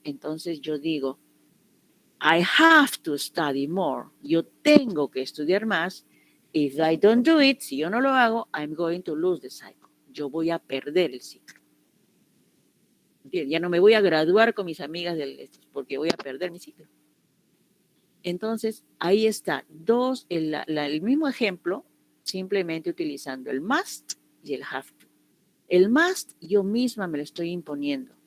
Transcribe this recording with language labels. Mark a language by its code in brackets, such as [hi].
[es] Entonces yo digo, [en] I have to study more. [es] Yo tengo que estudiar más. [en] If I don't do it, [es] si yo no lo hago, [en] I'm going to lose the cycle. [es] Yo voy a perder el ciclo. ¿Entiendes? Ya no me voy a graduar con mis amigas porque voy a perder mi ciclo. Entonces, ahí está. El mismo ejemplo, simplemente utilizando el must y el have to. El must yo misma me lo estoy imponiendo.